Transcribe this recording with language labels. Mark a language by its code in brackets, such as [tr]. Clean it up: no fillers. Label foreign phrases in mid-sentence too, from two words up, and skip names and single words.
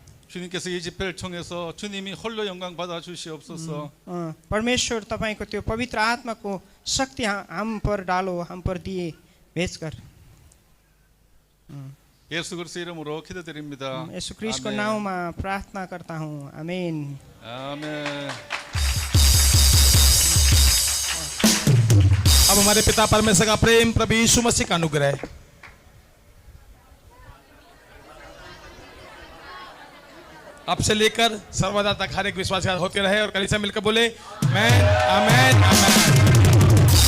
[ko] 주님께서 이 집회를 통해서 주님이 홀로 영광 받아 주시옵소서. [ne] परमेश्वर तपाईँको त्यो पवित्र आत्माको शक्ति [hi] हम पर डालो हम पर दिए भेजकर। [ko] 예수 그리스도 이름으로 기도드립니다. [ne] यीशु ख्रीष्टको आमेन। [hi] नाउँमा प्रार्थना करता हूँ। आमेन। आमेन। अब हमारे पिता परमेश्वर का प्रेम प्रभु यीशु मसीह का अनुग्रह अब से लेकर सर्वदा तक हर एक विश्वास होते रहे और कलीसिया मिलकर बोले आमेन आमेन आमेन।